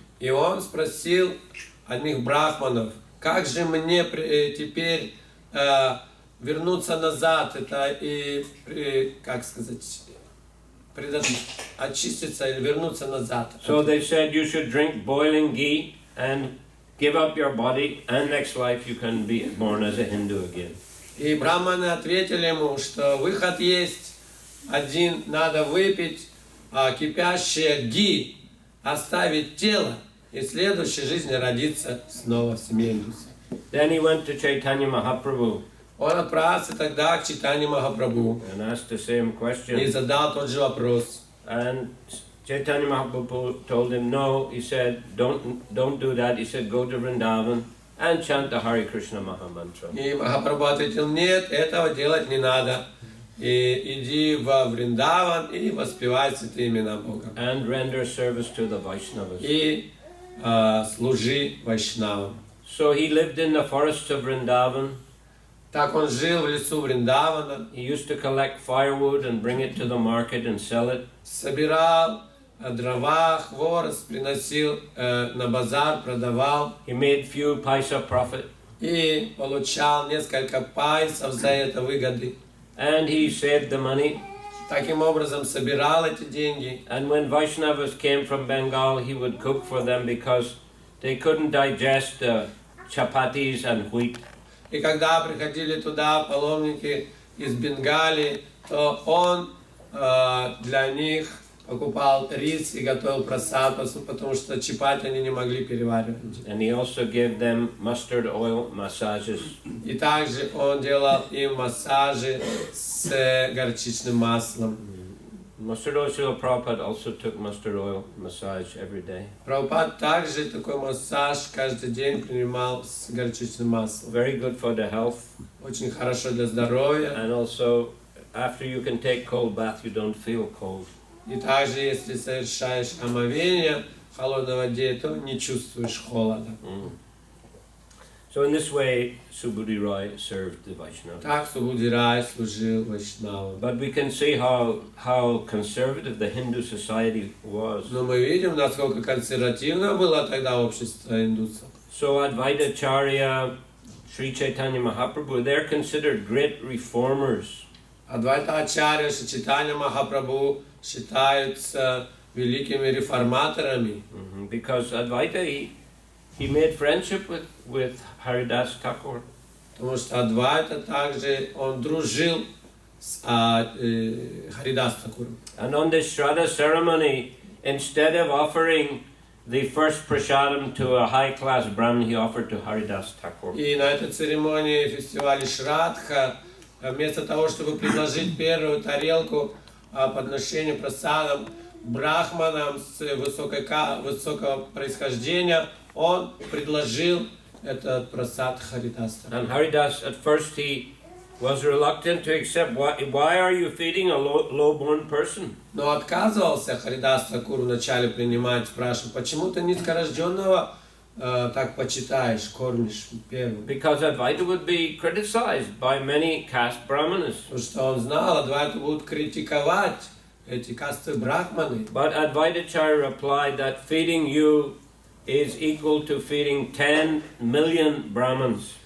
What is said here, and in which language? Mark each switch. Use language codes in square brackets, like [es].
[ru] И он спросил одних брахманов, как же мне теперь вернуться назад, это как сказать, очиститься или вернуться назад. [en] So they said you should drink boiling ghee and give up your body, and next life you can be born as a Hindu again. [ru] И брахманы ответили ему, что выход есть один, надо выпить кипящее ги, оставить тело, и в следующей жизни родиться снова в семье индусов. [en] Then he went to Chaitanya Mahaprabhu. [ru] Он отправился тогда к Чайтанье Махапрабху [en] And asked the same [ru] и [en] question. [ru] задал тот же вопрос. [en] And Chaitanya Mahaprabhu told him no. He said, don't do that. He said, go to Vrindavan and chant the Hare Krishna Maha Mantra. [ru] И Махапрабху ответил, нет, этого делать не надо. и иди во Вриндаван и воспевай святые имена Бога. [en] and render service to the Vaishnavas. [ru] И служи Вайшнавам. [en] So he lived in the forests of Vrindavan. [ru] Так он жил в лесу Вриндавана, [en] He used to collect firewood and bring it to the market and sell it. [ru] собирал дрова, хворост, приносил на базар, продавал [en] He made few paisa profit. [ru] и получал несколько пайсов за это выгоды. [en] And he saved the money. [ru] Таким образом собирал эти деньги. [en] And when Vaishnavas came from Bengal, he would cook for them because they couldn't digest chapatis and wheat. [ru] И когда приходили туда паломники из Бенгалии, то он для них покупал рис и готовил прасад, потому что чапати они не могли переваривать. [en] And he also gave them mustard oil massages. [ru] И также он делал им массажи с горчичным маслом. [en] Mustard oil, Srila Prabhupada also took mustard oil massage every day. [ru] Прабхупад также такой массаж каждый день принимал с горчичным маслом. [en] Very good for the health. [ru] Очень хорошо для здоровья. [en] And also, after you can take cold bath, you don't feel cold. [ru] И также, если совершаешь омовение в холодной воде, то не чувствуешь холода. [en] So in this way, Subudhi Roy served the Vaishnava. [ru] Так Субуди Рай служил Вайшнавам. [en] But we can see how conservative the Hindu society was. [ru] Но мы видим, насколько консервативно было тогда общество индусов. [en] So Advaita Acharya, Sri Chaitanya Mahaprabhu, they're considered great reformers. [ru] Адвайта Ачарья, Чайтанья Махапрабху считаются великими реформаторами. [en] Because Advaita, he made friendship with Haridasa Thakur. [ru] Потому что Адвайта также он дружил с Харидаса Тхакуром. [en] And on this Shraddha ceremony, instead of offering the first prasadam to a high-class Brahmin, he offered to Haridasa Thakur. [ru] И на этой церемонии фестиваля Шрадха, вместо того, чтобы предложить первую тарелку подношения прасадам брахманам с высокого происхождения, он предложил этот прасад Харидаса. [en] And Haridas, at first he was reluctant to accept. Why are you feeding a low-born person? [ru] Но отказывался Харидас Тхакур вначале принимать, спрашивал, почему ты низкорожденного так почитаешь, кормишь первым? [en] Because Advaita would be criticized by many caste brahmanas. [ru] Потому что он знал, Адвайта будут критиковать эти касты брахманы. [en] But Advaitacharya replied that feeding you is equal to feeding 10 million Brahmins.